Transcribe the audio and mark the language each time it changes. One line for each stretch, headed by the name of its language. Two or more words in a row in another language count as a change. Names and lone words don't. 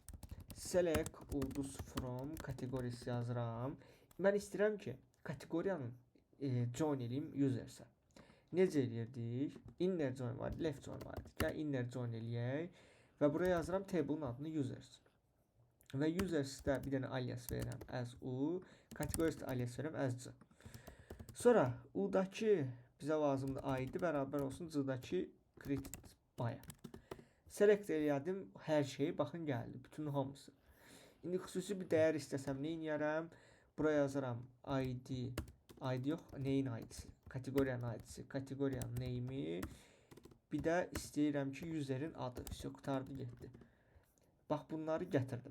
Azerbaijani: Select ulduz from kateqoriyası yazıram. Mən istəyirəm ki, kateqoriyanın join eləyim usersə. Necə eləyirdik?
English: Inner join var, left join var.
Azerbaijani: Gəl
English: inner join
Azerbaijani: eləyək. Və buraya yazıram table'ın adını users. Və users'də bir dənə alias verirəm
English: as u.
Azerbaijani: Kateqoriyasında alias verirəm
English: as c.
Azerbaijani: Sonra u'dakı bizə lazımdır id bərabər olsun c-dakı created by. Select eləyədim hər şeyi. Baxın gəldi. Bütün hamısı. İndi xüsusi bir dəyər istəsəm nə edərəm? Buraya yazaram id. ID yox, neyin id'si? Kateqoriyanın id'si. Kateqoriyanın name'i. Bir də istəyirəm ki, user'in adı. Vəsə, qutardı getdi. Bax, bunları gətirdim.